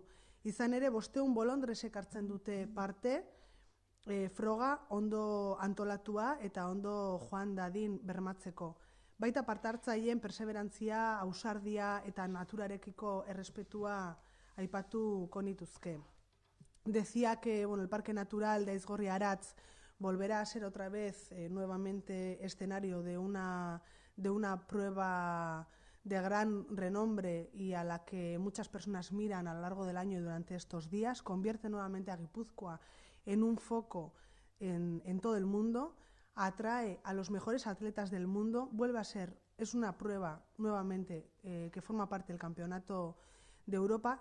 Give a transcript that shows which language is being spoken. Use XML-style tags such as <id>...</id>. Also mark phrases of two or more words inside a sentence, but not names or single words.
<eu>Izan ere, 500 bolondresek hartzen dute parte, froga ondo antolatua eta ondo joan dadin bermatzeko. Baita partartzaileen perseverantzia, ausardia eta naturarekiko errespetua aipatuko nituzke.</eu> <es>Decía que el Parque Natural de Aizgorri-Aratz volverá a ser otra vez nuevamente escenario de una prueba de gran renombre y a la que muchas personas miran a lo largo del año y durante estos días, convierte nuevamente a Guipúzcoa en un foco en todo el mundo, atrae a los mejores atletas del mundo, vuelve a ser, es una prueba nuevamente que forma parte del Campeonato de Europa.</es>